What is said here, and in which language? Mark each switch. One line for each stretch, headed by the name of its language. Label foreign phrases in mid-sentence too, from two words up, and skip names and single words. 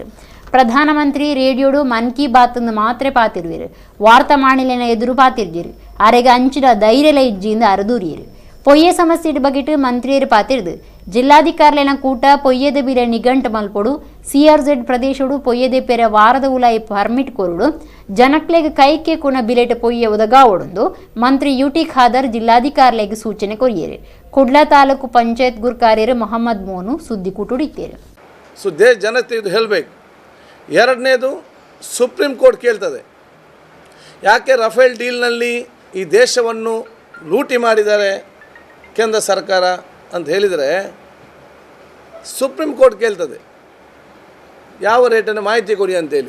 Tulu: ಪ್ರಧಾನಮಂತ್ರಿ ರೇಡಿಯೋಡು ಮನ್ ಕಿ ಬಾತ್ ಮಾತ್ರ ಪಾತಿರುವಿರು ವಾರ್ತಾ ಮಾಣಿಲಿನ ಎದುರು ಪಾತಿರ್ಜಿರು ಅರೆಗೆ ಅಂಚಿನ ಧೈರ್ಯಲ ಇಜ್ಜಿಯಿಂದ ಅರದೂರಿಯರು ಪೊಯ್ಯೆ ಸಮಸ್ಯೆ ಬಗೆಟ್ ಮಂತ್ರಿಯರು ಪಾತಿರ್ದು ಜಿಲ್ಲಾಧಿಕಾರಿನ ಕೂಟ ಪೊಯ್ಯದ ಬಿಲೆ ನಿಘಂಟ್ ಮಲ್ಪೊಡು ಸಿಆರ್ಜೆಡ್ ಪ್ರದೇಶಡು ಪೊಯ್ಯದೆ ಪೆರೆ ವಾರದ ಉಲಾಯಿ ಪರ್ಮಿಟ್ ಕೊರುಡು ಜನಕ್ಲೆಗೆ ಕೈಕೆ ಕುಣ ಬಿಲೆಟ್ ಪೊಯ್ಯೆ ಒದಗಾವೊಂದು ಮಂತ್ರಿ ಯುಟಿ ಖಾದರ್ ಜಿಲ್ಲಾಧಿಕಾರಿಗಳಿಗೆ ಸೂಚನೆ ಕೊರಿಯರು. ಕುಡ್ಲಾ ತಾಲೂಕು ಪಂಚಾಯತ್ ಗುರ್ಕಾರ್ಯರು ಮೊಹಮ್ಮದ್ ಮೋನು ಸುದ್ದಿ ಕೂಟುಡಿತ್ತೇರು.
Kannada: ಸೊ ದೇಶ ಜನತೆ ಇದು ಹೇಳಬೇಕು. ಎರಡನೇದು ಸುಪ್ರೀಂ ಕೋರ್ಟ್ ಕೇಳ್ತದೆ, ಯಾಕೆ ರಫೇಲ್ ಡೀಲ್ನಲ್ಲಿ ಈ ದೇಶವನ್ನು ಲೂಟಿ ಮಾಡಿದ್ದಾರೆ ಕೇಂದ್ರ ಸರ್ಕಾರ ಅಂತ ಹೇಳಿದರೆ ಸುಪ್ರೀಂ ಕೋರ್ಟ್ ಕೇಳ್ತದೆ ಯಾವ ರೇಟನ್ನು ಮಾಹಿತಿ ಕೊಡಿ ಅಂತೇಳಿ.